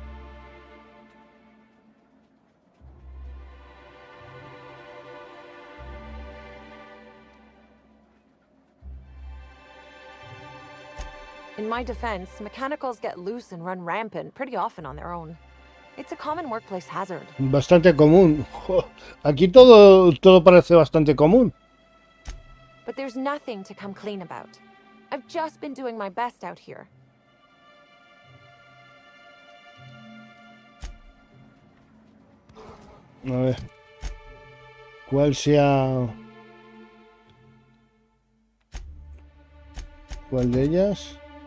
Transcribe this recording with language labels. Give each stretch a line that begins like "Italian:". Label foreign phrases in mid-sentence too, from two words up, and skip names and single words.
English: In my defense, mechanicals get loose and run rampant pretty often on their own. It's a common workplace hazard.
Spanish: Bastante común. Jo, aquí todo parece bastante común.
English: But there's nothing to come clean about. I've just been doing my best out here.
Spanish: A ver. ¿Cuál sea? ¿Cuál de ellas?